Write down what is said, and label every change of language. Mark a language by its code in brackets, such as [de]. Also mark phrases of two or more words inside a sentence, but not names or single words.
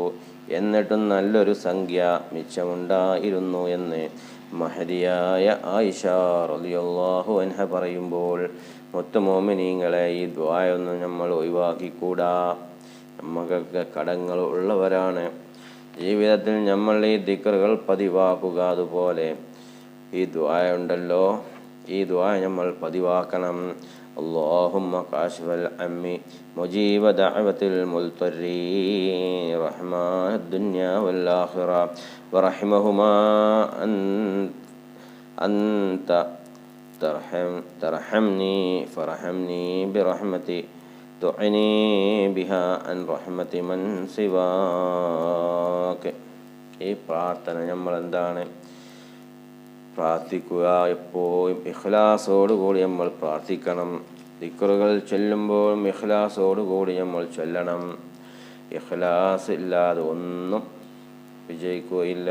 [ml] എന്നിട്ടും നല്ലൊരു സംഖ്യ മിച്ചമുണ്ടായിരുന്നു എന്ന് മഹദിയായ ആയിഷ [ar] رضي الله عنها [ml] പറയുമ്പോൾ, മുത്തുമോമിനീങ്ങളെ, ഈ ദുആയൊന്നും നമ്മൾ ഒഴിവാക്കിക്കൂടാ. നമുക്കൊക്കെ കടങ്ങൾ ഉള്ളവരാണ്. ജീവിതത്തിൽ നമ്മൾ ഈ ദിക്റുകൾ പതിവാക്കുക. അതുപോലെ ഈ ദുആ ഉണ്ടല്ലോ, ഈ ദുആ നമ്മൾ പതിവാക്കണം. [ar] اللهم كاشف الهم مجيب دعوة المضطرين رحمن الدنيا والآخرة ورحمهما أنت ترحمني فرحمني برحمتي تعني بها عن رحمة من سواك. [ml] ഈ പ്രാർത്ഥന നമ്മൾ എന്താണ് പ്രാർത്ഥിക്കുക? എപ്പോഴും ഇഖ്ലാസോടുകൂടി നമ്മൾ പ്രാർത്ഥിക്കണം. ദിക്റുകൾ ചൊല്ലുമ്പോഴും ഇഖ്ലാസോടുകൂടി നമ്മൾ ചൊല്ലണം. ഇഖ്ലാസ് ഇല്ലാതെ ഒന്നും വിജയിക്കുകയില്ല.